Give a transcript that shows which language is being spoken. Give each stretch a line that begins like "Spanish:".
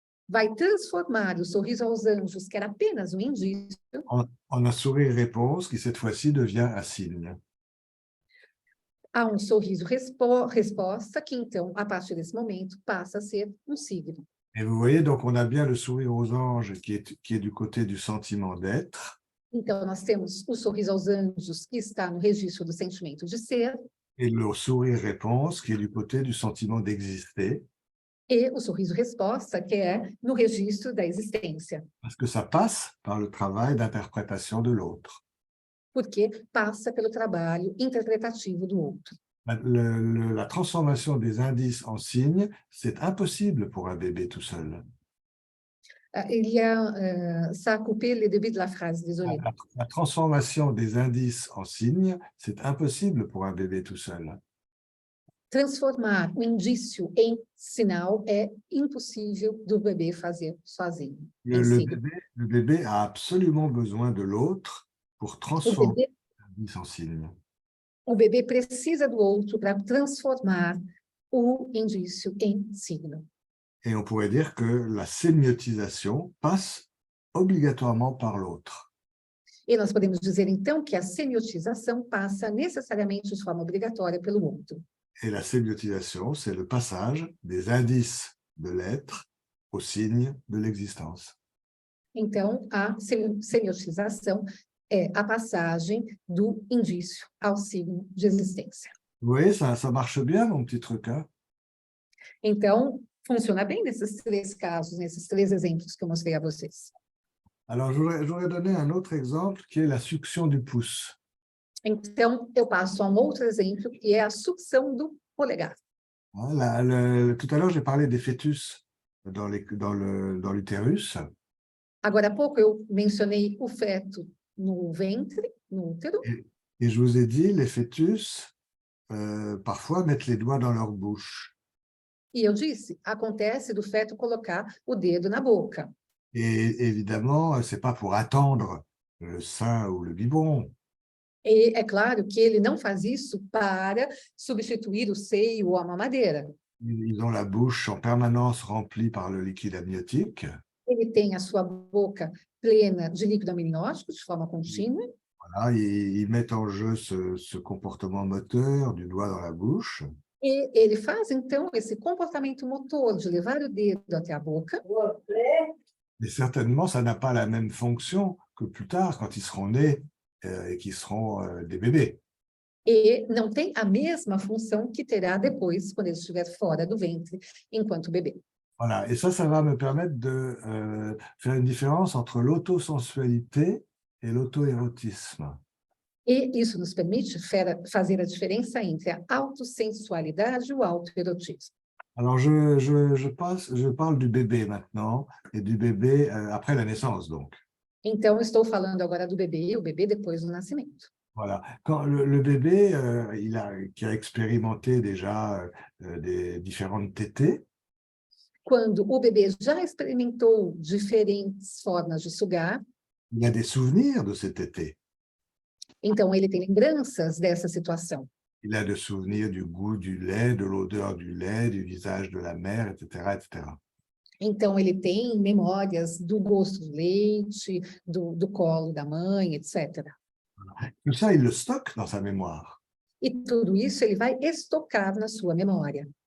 Portuguese: vai transformar o sorriso aos anjos, que era apenas um indício,
French: en un sourire-réponse qui, cette fois-ci, devient un signe.
Portuguese: a um sorriso resposta, que então, a partir desse momento, passa a ser um signo.
French: Et vous voyez, donc, on a bien le sourire aux anges qui est du côté du sentiment d'être,
Portuguese: Então, nós temos o sorriso aos anjos, que está no registro do sentimento de ser,
French: et le sourire-réponse qui est du côté du sentiment d'exister,
Portuguese: e o sorriso resposta, que é no registro da existência,
French: parce que ça passe par le travail d'interprétation de l'autre.
Portuguese: porque passa pelo trabalho interpretativo do outro.
French: La transformation des indices en signes, c'est impossible pour un bébé tout seul. Il y a, ça a coupé le début de la phrase, désolé. La transformation des indices en signes, c'est impossible pour un bébé tout seul.
Portuguese: Transformar o indício em sinal é impossível do bebê fazer sozinho.
French: Le bébé a absolument besoin de l'autre pour transformer l'indice en signe.
Portuguese: O bebê precisa do outro para transformar o indício em signo.
French: Et on pourrait dire que la sémiotisation passe obligatoirement par l'autre.
Portuguese: E nós podemos dizer, então, que a semiotização passa necessariamente de forma obrigatória pelo outro.
French: Et la sémiotisation, c'est le passage des indices de l'être aux signes de l'existence.
Portuguese: Então, a semiotização é a passagem do indício ao signo de existência.
French: Vous voyez, ça marche bien, mon petit truc, hein?
Portuguese: Então, funciona bem nesses 3 casos, nesses 3 exemplos que eu mostrei a vocês.
French: Alors, j'aurais donné un autre exemple qui est la succion du pouce.
Portuguese: Então, eu passo a um outro exemplo, que é a sucção do polegar.
French: Hein, tout à l'heure, j'ai parlé des fœtus dans l'utérus.
Portuguese: Agora há pouco eu mencionei o feto no ventre, no útero,
French: Et je vous ai dit, les fœtus, parfois, mettent les doigts dans leur bouche.
Portuguese: e eu disse, acontece do feto colocar o dedo na boca.
French: Et évidemment, ce n'est pas pour attendre le sein ou le biberon.
Portuguese: E é claro que ele não faz isso para substituir o seio ou a mamadeira.
French: Ils ont la bouche en permanence remplie par le liquide amniotique.
Portuguese: Ele tem a sua boca plena de líquido amniótico, de forma contínua,
French: Voilà, ils mettent en jeu ce comportement moteur du doigt dans la bouche.
Portuguese: e ele faz, então, esse comportamento motor de levar o dedo até a boca,
French: Mais certainement, ça n'a pas la même fonction que plus tard, quand ils seront nés et qu'ils seront des bébés.
Portuguese: e não tem a mesma função que terá depois, quando ele estiver fora do ventre, enquanto bebê.
French: Voilà, et ça va me permettre de faire une différence entre l'autosensualité et l'auto-érotisme.
Portuguese: E isso nos permite fazer a diferença entre a autossensualidade e o autoerotismo.
French: Alors, je parle du bébé maintenant, et du bébé après la naissance, donc.
Portuguese: Então, eu estou falando agora do bebê, o bebê depois do nascimento.
French: Voilà. Quand le bébé qui a expérimenté déjà des différentes tétées,
Portuguese: Quando o bebê já experimentou diferentes formas de sugar,
French: il a des souvenirs de ces tétées.
Portuguese: então ele tem lembranças dessa situação.
French: Il a des souvenirs du goût du lait, de l'odeur du lait, du visage de la mère, etc., etc.
Portuguese: Então, ele tem memórias do gosto do leite, do colo da mãe, etc.
French: Tout ça, il le stocke dans sa mémoire.
Portuguese: E tudo isso ele vai estocar na sua memória.